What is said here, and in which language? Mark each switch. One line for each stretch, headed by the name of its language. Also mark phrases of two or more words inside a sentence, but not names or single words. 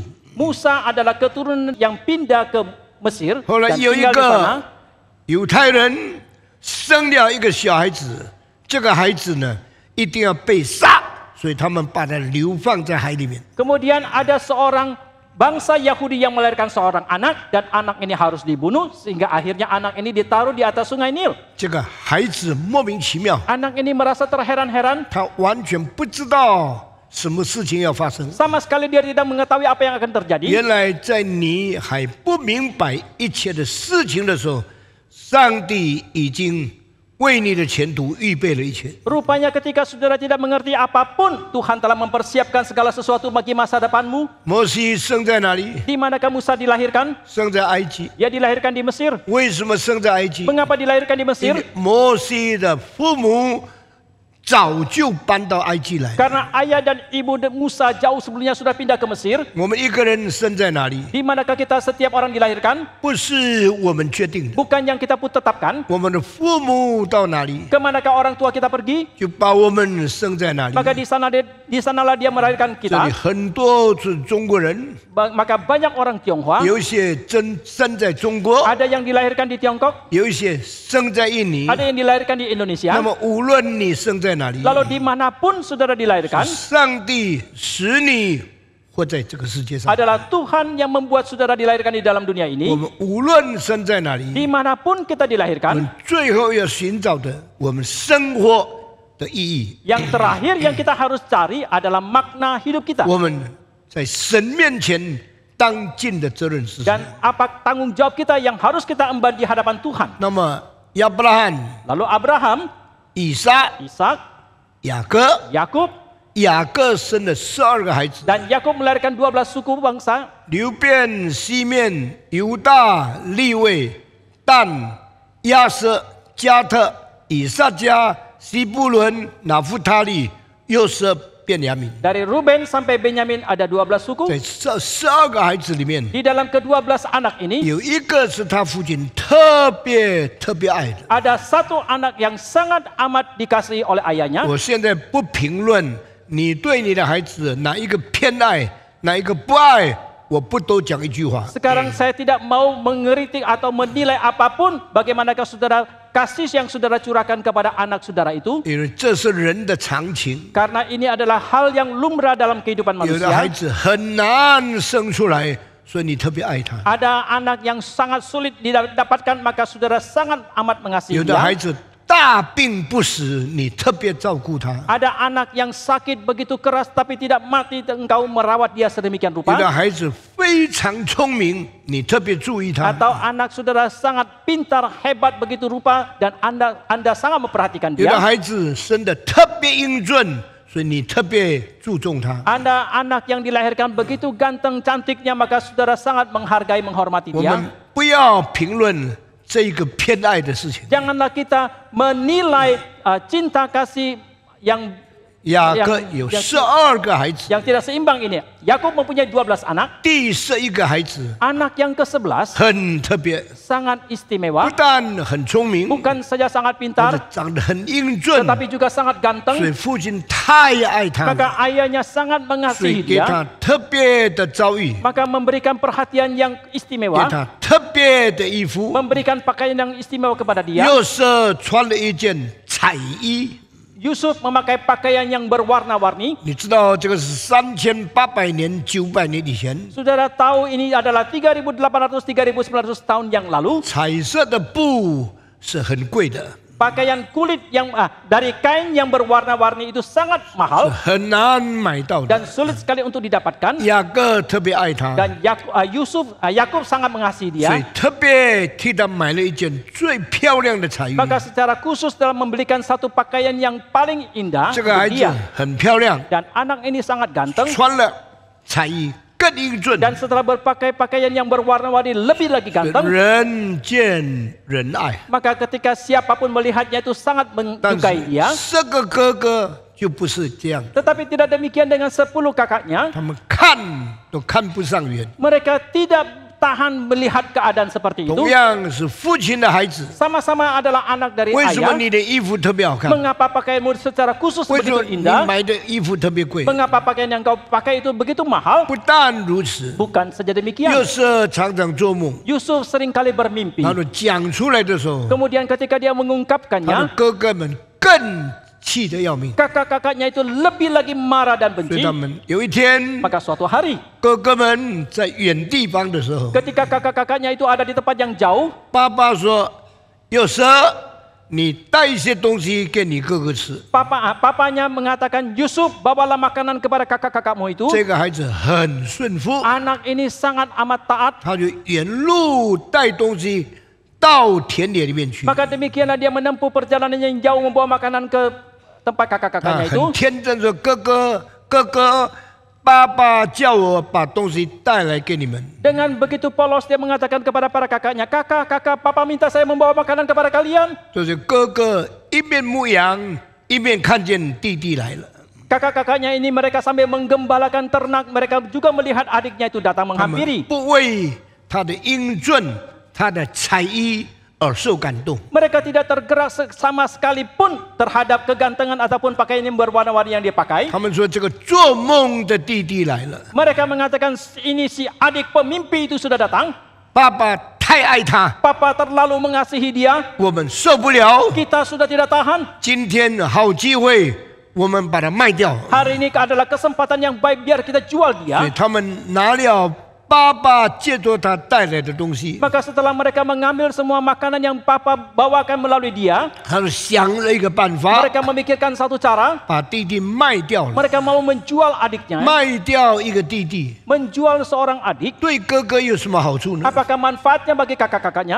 Indonesian: Musa adalah keturunan yang pindah ke Mesir
Chinese: 后来
Indonesian: dan
Chinese: 有一
Indonesian: tinggal di
Chinese: 个
Indonesian: sana.
Chinese: 犹太人生了一个小孩子，这个孩子呢一定要被杀，所以他们把他流放在海里面。
Indonesian: Kemudian ada seorang bangsa Yahudi yang melahirkan seorang anak dan anak ini harus dibunuh sehingga akhirnya anak ini ditaruh di atas sungai Nil.
Chinese: 这个孩子莫名其妙，
Indonesian: Anak ini merasa terheran-heran,
Chinese: 他完全不知道什么事情要发生。
Indonesian: sama sekali dia tidak mengetahui apa yang akan terjadi.
Chinese: 原来在你还不明白一切的事情的时候，上帝已经为你的前途预备了一切。
Indonesian: Rupanya ketika saudara tidak mengerti apapun, Tuhan telah mempersiapkan segala sesuatu bagi masa depanmu.
Chinese: 摩西生在哪里？
Indonesian: Di manakah Musa dilahirkan?
Chinese: 生在埃及。
Indonesian: Dia dilahirkan di Mesir.
Chinese: 为什么生在埃及？
Indonesian: Mengapa dilahirkan di
Chinese: 因
Indonesian: Mesir?
Chinese: 为摩西的父母早就搬到埃及来。
Indonesian: Karena ayah dan ibu Musa jauh sebelumnya sudah pindah ke Mesir.
Chinese: 我们一个人生在哪里？
Indonesian: Di manakah kita setiap orang dilahirkan?
Chinese: 不是我们决定的，
Indonesian: Bukan yang kita pun tetapkan.
Chinese: 我们的父母到哪里，
Indonesian: Kemanakah orang tua kita pergi?
Chinese: 就把我们生在哪里。
Indonesian: Maka di sanalah dia melahirkan
Chinese: 这里
Indonesian: kita.
Chinese: 很多是中国人，
Indonesian: Maka banyak orang Tionghoa.
Chinese: 有一些生在中国，
Indonesian: Ada yang dilahirkan di Tiongkok.
Chinese: 有一些生在印尼。
Indonesian: Ada yang dilahirkan di
Chinese: 那
Indonesian: Indonesia.
Chinese: 么无论你生在哪里，
Indonesian: Lalu dimanapun saudara dilahirkan,
Chinese: 上帝使你活在这个世界上。
Indonesian: adalah Tuhan yang membuat saudara dilahirkan di dalam dunia
Chinese: 我
Indonesian: ini.
Chinese: 们无论生在哪里，
Indonesian: Dimanapun kita
Chinese: 我
Indonesian: dilahirkan,
Chinese: 们最后要寻找的我们生活的意义。
Indonesian: yang terakhir yang kita harus cari adalah makna hidup kita.
Chinese: 我们在神面前当尽的责任是什
Indonesian: Dan
Chinese: 么？
Indonesian: apa tanggung jawab kita yang harus kita emban di hadapan Tuhan.
Chinese: 那么亚伯拉罕、
Indonesian: Lalu Abraham,
Chinese: 以撒、
Indonesian: Ishak,
Chinese: 雅各，
Indonesian: Yakub,
Chinese: 雅各生了12个孩子，
Indonesian: dan Yakub melahirkan 12 suku bangsa.
Chinese: 流便、西面、犹大、利位、但、亚瑟、加特、以撒迦、西布伦、拿弗他利、约瑟、便雅悯。
Indonesian: Dari Ruben sampai Benyamin ada 12 suku.
Chinese: 在这12个孩子里面，
Indonesian: Di dalam ke-12 anak ini
Chinese: 有一个是他父亲特别爱的。
Indonesian: ada satu anak yang sangat amat dikasihi oleh ayahnya.
Chinese: 我现在不评论你对你的孩子哪一个偏爱，哪一个不爱，我不都讲一句话。
Indonesian: Sekarang saya tidak mau mengeritik atau menilai apapun bagaimanakah saudara kasih yang saudara curahkan kepada anak saudara itu.
Chinese: 因为这是人的常情。
Indonesian: Karena ini adalah hal yang lumrah dalam kehidupan
Chinese: 有的孩
Indonesian: manusia.
Chinese: 子很难生出来，所以你特别爱他；
Indonesian: Ada anak yang sangat sulit didapatkan, maka saudara sangat amat mengasihi
Chinese: 有的孩
Indonesian: dia.
Chinese: 子大病不死，你特别照顾他；
Indonesian: Ada anak yang sakit begitu keras tapi tidak mati, engkau merawat dia sedemikian
Chinese: 有的
Indonesian: rupa.
Chinese: 孩子非常聪明，你特别注意他；
Indonesian: Atau anak saudara sangat pintar, hebat begitu rupa dan Anda sangat memperhatikan
Chinese: 有的
Indonesian: dia.
Chinese: 孩子生得特别英俊，所以你特别注重他。
Indonesian: Anda anak yang dilahirkan begitu ganteng cantiknya, maka saudara sangat menghargai, menghormati
Chinese: 我
Indonesian: dia.
Chinese: 们不要评论这一个偏爱的事情。
Indonesian: Janganlah kita menilai cinta kasih yang
Chinese: 雅各有12个孩子，
Indonesian: yang tidak seimbang ini. Yakub mempunyai 12 anak.
Chinese: 第11个孩子
Indonesian: Anak yang ke-11
Chinese: 很特别，
Indonesian: sangat
Chinese: 不
Indonesian: istimewa.
Chinese: 但很聪明，
Indonesian: Bukan saja sangat
Chinese: 而
Indonesian: pintar,
Chinese: 且长得很英俊，
Indonesian: tetapi juga sangat
Chinese: 所以
Indonesian: ganteng.
Chinese: 父亲太爱他了，
Indonesian: Maka ayahnya sangat
Chinese: 所以
Indonesian: mengasihi
Chinese: 给
Indonesian: dia.
Chinese: 他特别的遭遇，
Indonesian: Maka memberikan perhatian yang
Chinese: 给
Indonesian: istimewa.
Chinese: 他特别的衣服。
Indonesian: Memberikan pakaian yang istimewa kepada dia.
Chinese: 约瑟穿了一件彩衣，
Indonesian: Yusuf memakai pakaian yang berwarna-warni.
Chinese: 你知道这个是3800年、900年以前，
Indonesian: Saudara tahu ini adalah 3.800-3.900 tahun yang lalu.
Chinese: 彩色的布是很贵的，
Indonesian: Pakaian kulit yang dari kain yang berwarna-warni itu sangat
Chinese: 是
Indonesian: mahal
Chinese: 很难买到的。
Indonesian: dan sulit sekali untuk didapatkan.
Chinese: 雅各特别爱他，
Indonesian: Dan Yakub sangat mengasihi
Chinese: 所以
Indonesian: dia.
Chinese: 特别替他买了一件最漂亮的彩衣。
Indonesian: Maka secara khusus dalam membelikan satu pakaian yang paling indah
Chinese: 这个孩
Indonesian: untuk
Chinese: 子
Indonesian: dia.
Chinese: 很漂亮，
Indonesian: Dan anak ini sangat ganteng.
Chinese: 穿了彩衣更英俊，
Indonesian: Dan setelah berpakai pakaian yang berwarna-warni lebih lagi ganteng,
Chinese: 人见人爱。
Indonesian: maka ketika siapapun melihatnya itu sangat
Chinese: 但
Indonesian: menyukai
Chinese: 是
Indonesian: dia.
Chinese: 这个哥哥就不是这样，
Indonesian: Tetapi tidak demikian dengan 10 kakaknya.
Chinese: 他们看都看不上眼。
Indonesian: Mereka tidak tahan melihat keadaan seperti
Chinese: 同
Indonesian: itu.
Chinese: 样是父亲的孩子，
Indonesian: Sama-sama adalah anak dari
Chinese: 为什么
Indonesian: ayah.
Chinese: 你的衣服特别好看？
Indonesian: Mengapa pakaianmu secara khusus
Chinese: 为什么
Indonesian: begitu
Chinese: 你
Indonesian: indah?
Chinese: 买的衣服特别贵？
Indonesian: Mengapa pakaian yang kau pakai itu begitu mahal?
Chinese: 不但如此，
Indonesian: Bukan saja
Chinese: 约
Indonesian: demikian.
Chinese: 瑟常常做梦，
Indonesian: Yusuf seringkali bermimpi.
Chinese: 他说讲出来的时候，
Indonesian: Kemudian ketika dia
Chinese: 他的
Indonesian: mengungkapkannya,
Chinese: 哥哥们更气得要命，
Indonesian: kakak-kakaknya itu lebih lagi marah dan
Chinese: 所以
Indonesian: benci.
Chinese: 他们有一天，
Indonesian: Maka suatu hari,
Chinese: 哥哥们在远地方的时候，
Indonesian: ketika kakak-kakaknya itu ada di tempat yang jauh,
Chinese: 爸爸说：“约瑟，你带一些东西给你哥哥吃。
Indonesian: papanya mengatakan, Yusuf, bawalah makanan kepada kakak-kakakmu itu.
Chinese: 这个孩子很顺服，
Indonesian: Anak ini sangat amat taat.
Chinese: 他就沿路带东西到田野里面去。
Indonesian: Maka demikianlah dia menempuh perjalanan yang jauh membawa makanan ke tempat
Chinese: 他
Indonesian: kakak-kakaknya
Chinese: 很
Indonesian: itu.
Chinese: 天真说：“哥哥，哥哥，爸爸叫我把东西带来给你们。
Indonesian: Dengan begitu polos dia mengatakan kepada para kakaknya, kakak, papa minta saya membawa makanan kepada kalian. ”
Chinese: 就是哥哥一面牧羊，一面看见弟弟来了，
Indonesian: Kakak-kakaknya ini mereka sambil menggembalakan ternak, mereka juga melihat adiknya itu datang
Chinese: 他们
Indonesian: menghampiri.
Chinese: 不为他的英俊、他的才艺而受感动。
Indonesian: Mereka tidak tergerak sama sekalipun terhadap kegantengan ataupun pakaian yang berwarna-warni yang dia pakai.
Chinese: 他们说：“这个做梦的弟弟来了，
Indonesian: Mereka mengatakan ini si adik pemimpi itu sudah datang.
Chinese: 爸爸太爱他，
Indonesian: Papa terlalu mengasihi dia.
Chinese: 我们受不了。
Indonesian: Kita sudah tidak tahan.
Chinese: 今天好机会，我们把它卖掉。”
Indonesian: Hari ini adalah kesempatan yang baik biar kita jual
Chinese: 所以
Indonesian: dia.
Chinese: 他们拿了爸爸借着他带来的东西，
Indonesian: Maka setelah mereka mengambil semua makanan yang Papa bawakan melalui dia,
Chinese: 他们想了一个办法，
Indonesian: mereka memikirkan satu cara.
Chinese: 把弟弟卖掉了，
Indonesian: Mereka mau menjual adiknya,
Chinese: 卖掉一个弟弟，
Indonesian: menjual seorang adik.
Chinese: 对哥哥有什么好处呢？
Indonesian: Apakah manfaatnya bagi kakak-kakaknya?